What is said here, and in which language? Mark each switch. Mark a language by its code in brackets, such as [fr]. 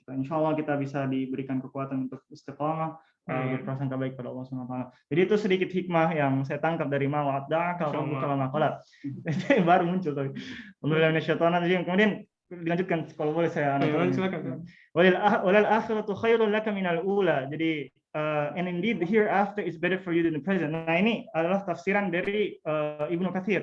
[id] Insya Allah kita bisa diberikan kekuatan untuk istiqamah, berprasangka baik pada Allah SWT. Jadi itu sedikit hikmah yang saya tangkap dari [ar] ma'wada'aka rabbuka wa ma qala. [id] Baru muncul tadi. Kemudian dilanjutkan kalau boleh saya. Silakan. [ar] Walal akhiratu khairul laka minal ula. [en] Jadi and indeed the hereafter is better for you than the present. [id] Nah, ini adalah tafsiran dari Ibnu Katsir.